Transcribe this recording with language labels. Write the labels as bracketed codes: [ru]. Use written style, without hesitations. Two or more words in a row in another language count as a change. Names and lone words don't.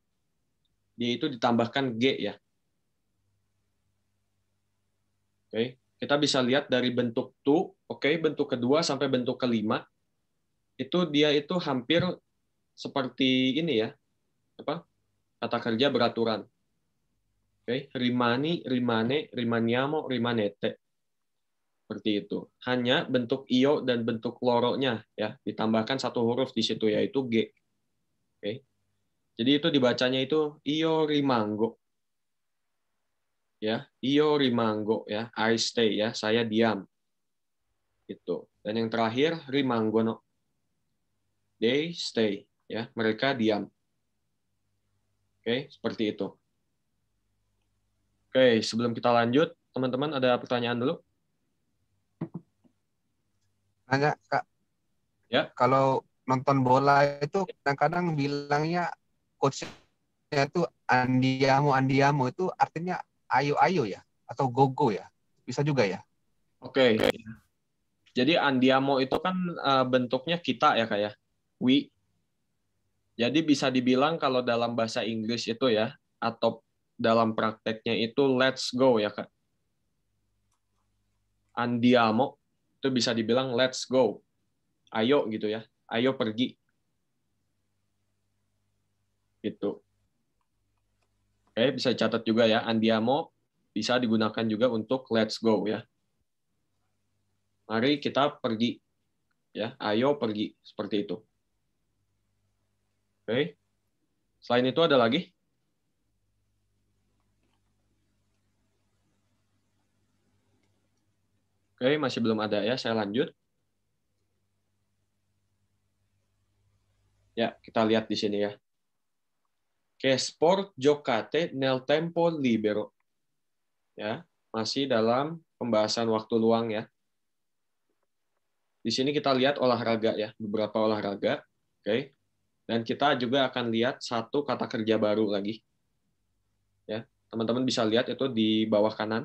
[id] Dia itu ditambahkan g ya. Oke, kita bisa lihat dari bentuk tu, oke, bentuk kedua sampai bentuk kelima itu dia itu hampir seperti ini ya. Apa? Kata kerja beraturan. Oke, [it] rimani, rimane, rimaniamo, rimanete. [id] Seperti itu. Hanya bentuk io dan bentuk loronya ya ditambahkan satu huruf di situ yaitu G. Oke. Jadi itu dibacanya itu [it] io rimango. [id] Ya, [it] io rimango [id] ya, [en] I stay [id] ya, saya diam. Itu. Dan yang terakhir rimangono. [en] They stay [id] ya, mereka diam. Oke, seperti itu. Oke, sebelum kita lanjut, teman-teman ada pertanyaan dulu? Nanya, Kak. Ya. Kalau nonton bola itu kadang-kadang bilangnya coachnya itu andiamo itu artinya ayo ya atau gogo ya, bisa juga ya. Oke. Jadi andiamo itu kan bentuknya kita ya kayak we. Jadi bisa dibilang kalau dalam bahasa Inggris itu ya atau dalam prakteknya itu [en] let's go [id] ya Kak. Andiamo itu bisa dibilang [en] let's go. [id] Ayo gitu ya. Ayo pergi. Gitu. Oke, bisa catat juga ya. Andiamo bisa digunakan juga untuk [en] let's go [id] ya. Mari kita pergi. Ya, ayo pergi. Seperti itu. Oke. Selain itu ada lagi? Oke, masih belum ada ya. Saya lanjut. Ya, kita lihat di sini ya. [it] Che sport giocate nel tempo libero. [id] Ya, masih dalam pembahasan waktu luang ya. Di sini kita lihat olahraga ya, beberapa olahraga. Oke. Dan kita juga akan lihat satu kata kerja baru lagi. Ya, teman-teman bisa lihat itu di bawah kanan.